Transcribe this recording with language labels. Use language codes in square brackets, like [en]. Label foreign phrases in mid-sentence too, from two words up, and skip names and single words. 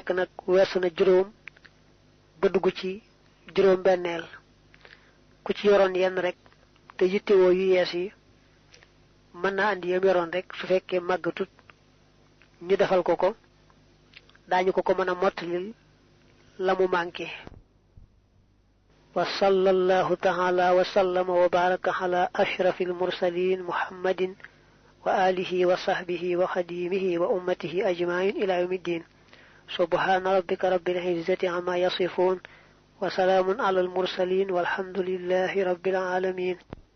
[wo] nekk nag weesu na juróom ba dugg ci juróom benneel ku ci yoroon yenn rek te yittewoo yu yees yi mën naa andi yam yoroon rek su fekkee màggatut ñu defal ko ko daañu ko mën a mottalil la mu manqué [ar] وصلى الله تعالى وسلم وبارك على أشرف المرسلين محمد وعلى آله وصحبه وخديمه وأمته أجمعين إلى يوم الدين سبحان ربك رب العزة عما يصفون وسلام على المرسلين والحمد لله رب العالمين